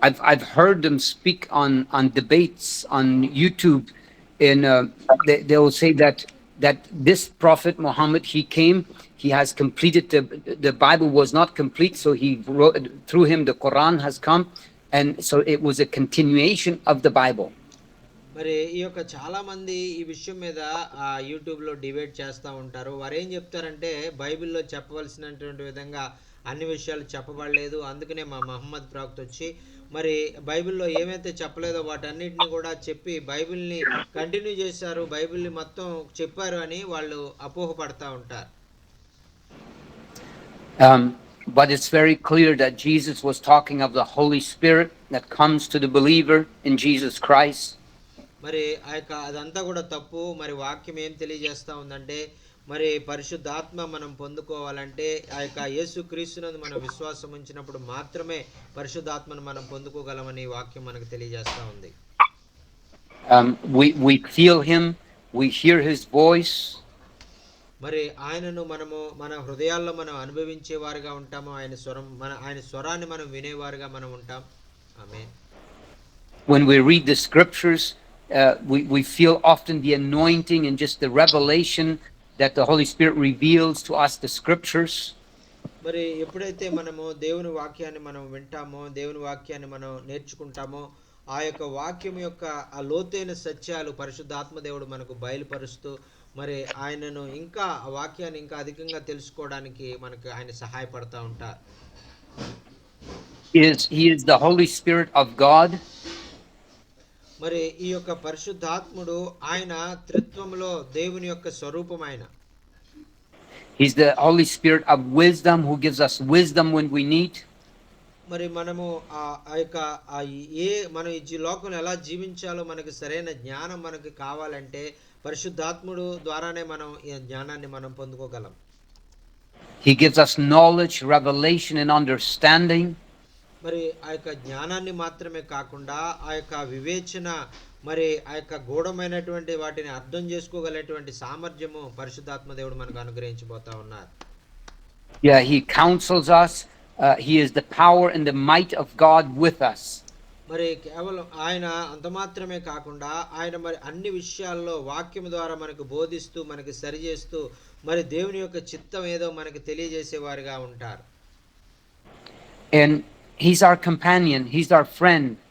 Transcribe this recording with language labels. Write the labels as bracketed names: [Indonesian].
[English] I've heard them speak on debates on YouTube, and they will say that this prophet Muhammad, he came, he has completed the Bible was not complete, so he wrote through him the Quran has come, and so it was a continuation of the Bible. [Telugu] మరి ఈ యొక్క చాలా మంది ఈ విషయం మీద యూట్యూబ్లో debate చేస్తూ ఉంటారు. వారు ఏం చెప్తారంటే, బైబిల్లో చెప్పవలసినటువంటి విధంగా అన్ని విషయాలు చెప్పబడలేదు, అందుకనే మా మహమ్మద్ ప్రవక్త వచ్చి మరి బైబిల్లో ఏమైతే చెప్పలేదో వాటన్నిటిని కూడా చెప్పి బైబిల్ని కంటిన్యూ చేశారు, బైబిల్ని మొత్తం చెప్పారు అని వాళ్ళు అపోహపడతా ఉంటారు. [English] But it's very clear that Jesus was talking of the Holy Spirit that comes to the believer in Jesus Christ. [Telugu] మరి అదంతా కూడా తప్పు. మరి వాక్యం ఏం తెలియజేస్తా ఉందంటే, మరి పరిశుద్ధాత్మ మనం పొందుకోవాలంటే ఆ యొక్క యేసుక్రీస్తునందు మనం విశ్వాసం ఉంచినప్పుడు మాత్రమే పరిశుద్ధాత్మను మనం పొందుకోగలమని వాక్యం మనకు తెలియజేస్తా ఉంది. [English] We feel him, we hear his voice. [Telugu] మరి ఆయనను మనము మన హృదయాల్లో మనం అనుభవించేవారుగా ఉంటాము. ఆయన స్వరాన్ని మనం వినేవారుగా మనం ఉంటాం. ఆమేన్. [English] When we read the scriptures, we feel often the anointing and just the revelation that the Holy Spirit reveals to us the scriptures. [Telugu] మరి ఎప్పుడైతే మనము దేవుని వాక్యాన్ని మనం వింటామో, దేవుని వాక్యాన్ని మనం నేర్చుకుంటామో, ఆ యొక్క వాక్యం యొక్క ఆ లోతైన సత్యాలు పరిశుద్ధాత్మ దేవుడు మనకు బయలుపరుస్తూ మరి ఆయనను ఇంకా ఆ వాక్యాన్ని ఇంకా అధికంగా తెలుసుకోవడానికి మనకు ఆయన సహాయపడతా ఉంటారు. [English] He is the Holy Spirit of God. [Telugu] మరి ఈ యొక్క పరిశుద్ధాత్ముడు ఆయన త్రిత్వములో దేవుని యొక్క స్వరూపం ఆయన. [English] He's the Holy Spirit of wisdom who gives us wisdom when we need. [Telugu] మరి మనము ఆ యొక్క మనం ఈ లోకంలో ఎలా జీవించాలో మనకు సరైన జ్ఞానం మనకు కావాలంటే పరిశుద్ధాత్ముడు ద్వారానే మనం ఈ జ్ఞానాన్ని మనం పొందుకోగలం. [English] He gives us knowledge, revelation and understanding. [Telugu] మరి ఆ యొక్క జ్ఞానాన్ని మాత్రమే కాకుండా ఆ యొక్క వివేచన, మరి ఆ యొక్క గూఢమైనటువంటి వాటిని అర్థం చేసుకోగలిగినటువంటి సామర్థ్యము పరిశుద్ధాత్మ దేవుడు మనకు అనుగ్రహించబోతా ఉన్నారు. [English] Yeah, he counsels us. He is the power and the might of God with us. [Telugu] మరి కేవలం ఆయన అంత మాత్రమే కాకుండా ఆయన మరి అన్ని విషయాల్లో వాక్యం ద్వారా మనకు బోధిస్తూ మనకి సరిచేస్తూ మరి దేవుని యొక్క చిత్తం ఏదో మనకు తెలియజేసేవారుగా ఉంటారు. [English] And he's our companion, he's our friend.